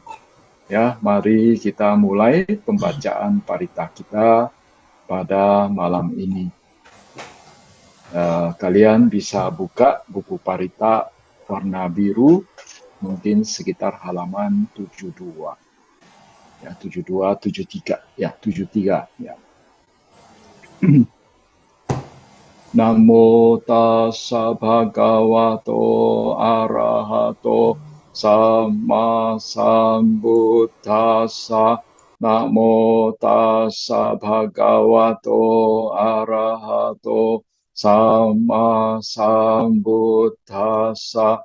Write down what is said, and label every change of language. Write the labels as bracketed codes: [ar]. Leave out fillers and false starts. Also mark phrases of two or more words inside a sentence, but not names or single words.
[id] Ya, mari kita mulai pembacaan parita kita pada malam ini. Kalian bisa buka buku parita warna biru, mungkin sekitar halaman 72. Ya, 72, 73. Ya, 73. Ya. [pi] Namo tassa bhagavato arahato samma sambuddhassa. Namo tassa bhagavato arahato samma sambuddhassa.